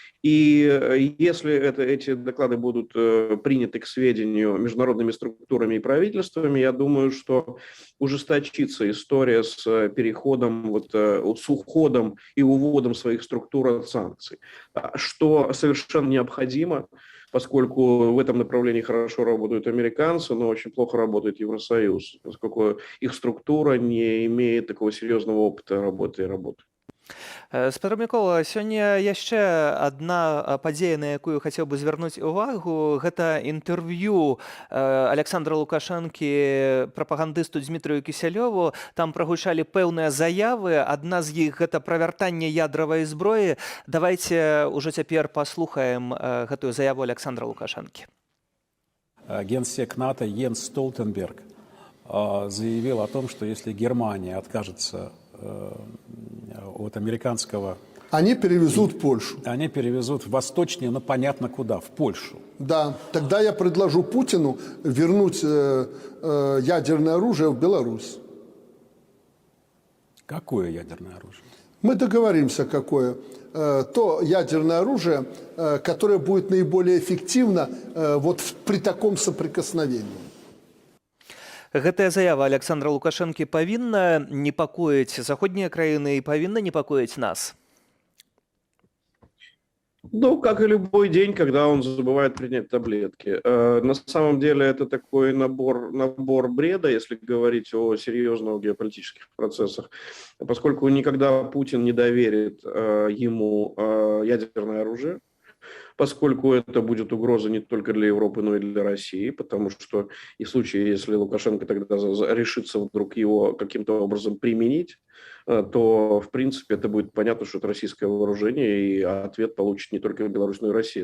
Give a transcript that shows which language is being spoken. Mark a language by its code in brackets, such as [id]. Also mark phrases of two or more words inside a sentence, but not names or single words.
[ru] И если эти доклады будут приняты к сведению международными структурами и правительствами, я думаю, что ужесточится история с переходом, с уходом и уводом своих структур от санкций, что совершенно необходимо, поскольку в этом направлении хорошо работают американцы, но очень плохо работает Евросоюз, поскольку их структура не имеет такого серьезного опыта работы. [be] Спадар Мікола, сёння яшчэ адна падзея, на якую хацеў бы звярнуць увагу, гэта інтэрв'ю Александра Лукашэнкі прапагандысту Дмітрыю Кісялёву. Там прагучалі пэўныя заявы, адна з іх гэта пра вяртанне ядравай зброі. Давайце ўжо цяпер паслухаем гэтую заяву Александра Лукашэнкі. [ru] Генсек НАТО Йенс Столтенберг заявил о том, что если Германия откажется от американского... Они перевезут в Польшу. Они перевезут восточнее, но понятно куда, в Польшу. Да, тогда я предложу Путину вернуть ядерное оружие в Беларусь. Какое ядерное оружие? Мы договоримся, какое. То ядерное оружие, которое будет наиболее эффективно при таком соприкосновении. [be] Гэтая заява Александра Лукашэнкі павінна непакоіць заходнія краіны і павінна непакоіць нас? [ru] Ну, как и любой день, когда он забывает принять таблетки. На самом деле это такой набор бреда, если говорить о серьезных геополитических процессах, поскольку никогда Путин не доверит ему ядерное оружие, поскольку это будет угроза не только для Европы, но и для России, потому что и в случае, если Лукашенко тогда решится вдруг его каким-то образом применить, то, в принципе, это будет понятно, что это российское вооружение, и ответ получит не только Беларусь, но и Россия.